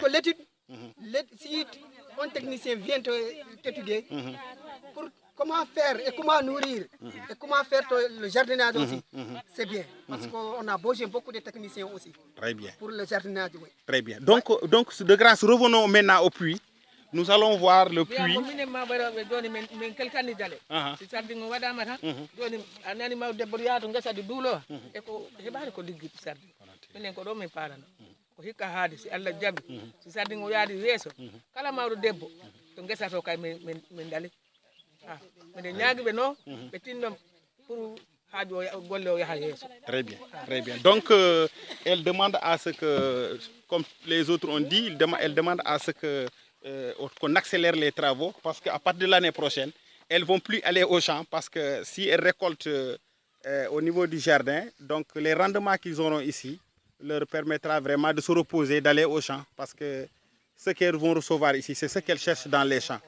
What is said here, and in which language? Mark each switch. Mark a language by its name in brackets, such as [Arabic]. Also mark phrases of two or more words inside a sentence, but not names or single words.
[French] que l'étude, si un technicien vient t'étudier pour comment faire et comment nourrir et comment faire le jardinage aussi, c'est bien. Parce qu'on a besoin beaucoup de techniciens aussi. Très bien. Pour le jardinage, oui. Très bien. Donc de grâce, revenons maintenant au puits. Nous allons voir le puits. [Fula] Ko hikka haade si Allah jabi si sardin o yaadi weeso kala mawɗo debbo to ngesa to kay min dali minen ñaagiɓe no ɓe tinno pour haaju o golle o yaha yeeso. [French] Très bien, très bien. Donc elle demande à ce que, comme les autres ont dit, elle demande à ce que qu'on accélère les travaux parce qu'à partir de l'année prochaine, elles ne vont plus aller au champ parce que si elles récoltent au niveau du jardin, donc les rendements qu'ils auront ici leur permettra vraiment de se reposer, d'aller au champ parce que ce qu'elles vont recevoir ici, c'est ce qu'elles cherchent dans les champs.